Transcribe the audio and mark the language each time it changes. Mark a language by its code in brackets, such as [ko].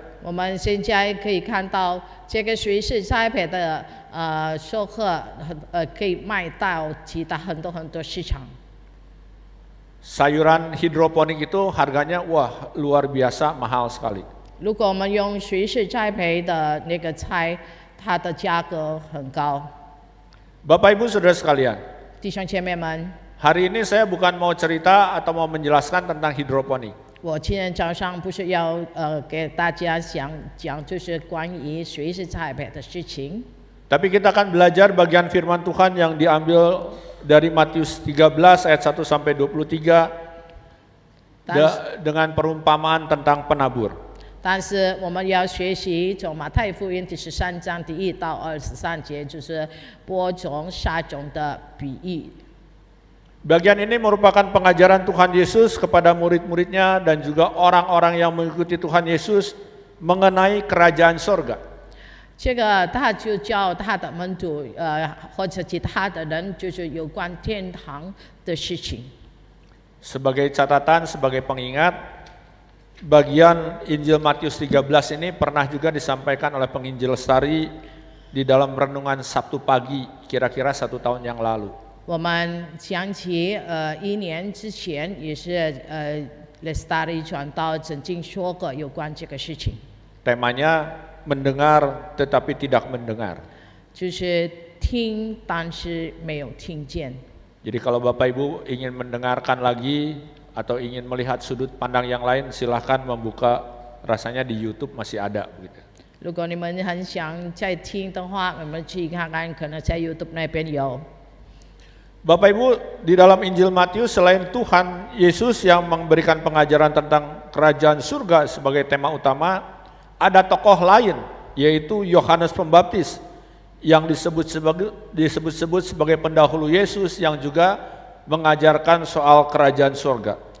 [zh] 我们现在可以看到这个水式栽培的授课可以卖到其他很多市场。 [id] Sayuran hidroponik itu harganya wah luar biasa mahal sekali. [zh] 如果我们用水式栽培的那个菜，它的价格很高。 [id] Bapak Ibu Saudara sekalian, [zh] 弟兄姐妹们， [id] hari ini saya bukan mau cerita atau mau menjelaskan tentang hidroponik. [zh] 我今天早上不是要给大家讲就是关于水式栽培的事情。 [id] Tapi kita akan belajar bagian firman Tuhan yang diambil dari Matius 13 ayat 1 sampai 23 dengan perumpamaan tentang penabur. [zh] 但是我们要学习从马太福音第13章第1到23节，就是播种撒种的比喻。 [id] Bagian ini merupakan pengajaran Tuhan Yesus kepada murid-muridnya dan juga orang-orang yang mengikuti Tuhan Yesus mengenai kerajaan sorga. [zh] 这个他就教他的门徒或者其他的人，就是有关天堂的事情。 [id] Sebagai catatan, sebagai pengingat, bagian Injil Matius 13 ini pernah juga disampaikan oleh penginjil Lestari di dalam renungan Sabtu pagi, kira-kira 1 tahun yang lalu. [zh] 我们想起1年之前也是Lestari 传道曾经说过有关这个事情。 [id] Temanya mendengar tetapi tidak mendengar. [zh] 就是听，但是没有听见。 [id] Jadi kalau Bapak Ibu ingin mendengarkan lagi atau ingin melihat sudut pandang yang lain, silahkan membuka, rasanya di YouTube masih ada begitu. [zh] 如果你们很想再听的话，我们去看看，可能在 YouTube 那边有。 [id] Bapak Ibu, di dalam Injil Matius selain Tuhan Yesus yang memberikan pengajaran tentang kerajaan surga sebagai tema utama, ada tokoh lain yaitu Yohanes Pembaptis yang disebut-sebut sebagai pendahulu Yesus yang juga mengajarkan soal kerajaan surga.